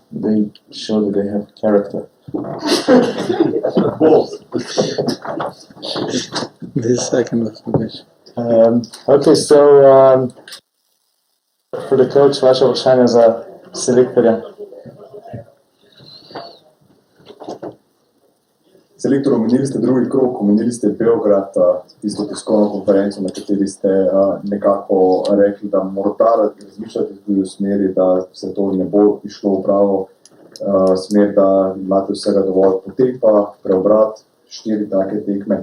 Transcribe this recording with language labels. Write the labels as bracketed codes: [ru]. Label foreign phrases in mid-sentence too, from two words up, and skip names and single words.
[en] They show that they have character. This second was the best. Okay, so for the coach, [sl] vaše vprašanje za selektorja. Selektor, omenili ste drugi krog, omenili ste Beograd, tisto tiskovno konferenco, na kateri ste nekako rekli, da morda razmišljate tudi v smeri, da se to ne bo išlo v pravo smer, da imate vsega dovolj, potem pa preobrat 4 take tekme.